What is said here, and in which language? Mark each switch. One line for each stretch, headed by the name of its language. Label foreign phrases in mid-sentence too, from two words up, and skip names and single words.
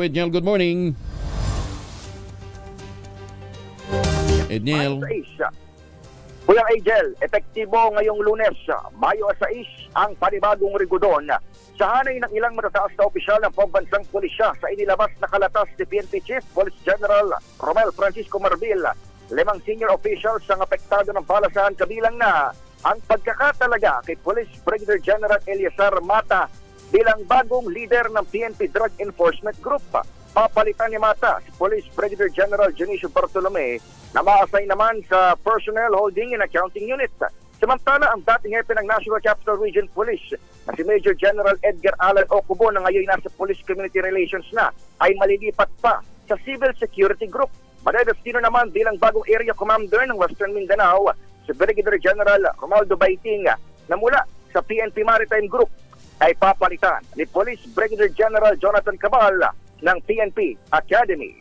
English: Edniel, good morning. Edniel.
Filipino: Kuya Angel, epektibo ngayong Lunes, Mayo 6, ang panibagong rigudon sa hanay ng ilang matataas na opisyal ng pambansang pulisya sa inilabas na kalatas ni PNP Chief Police General Romel Francisco Marbil. 5
English: senior officials
Filipino: ang apektado ng balasahan, kabilang na ang pagkakatalaga kay Police Brigadier General Eliazar Mata bilang bagong leader ng PNP Drug Enforcement Group. Papalitan ni Mata si Police Brigadier General Junicio Bartolome na ma-assign naman sa Personnel Holding and Accounting Unit. Samantala, ang dating hepe ng National Capital Region Police na si Major General Edgar Alan Ocubo na ngayon nasa Police Community Relations na ay malilipat pa sa Civil Security Group. Madedestino naman bilang bagong area commander ng Western Mindanao si Brigadier General Romaldo Baiting na mula sa PNP Maritime Group ay papalitan ni Police Brigadier General Jonathan Cabal ng PNP Academy.